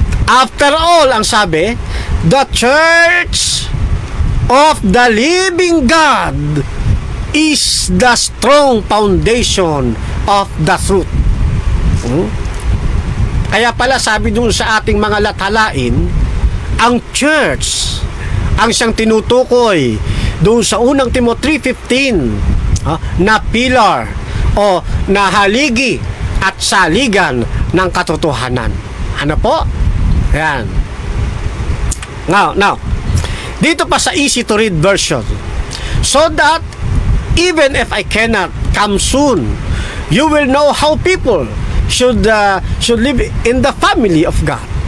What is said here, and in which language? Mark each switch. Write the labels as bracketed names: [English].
[English] After all, [Filipino] ang sabi, [English] the church of the living God is the strong foundation of the truth. [Filipino] Kaya pala sabi dun sa ating mga lathalain, ang church ang siyang tinutukoy dun sa unang Timothy 3:15 na pillar o na haligi at saligan ng katotohanan. Ano po? Ayan. [English] Now, [Filipino] dito pa sa [English] easy to read version, so that even if I cannot come soon, you will know how people should live in the family of God.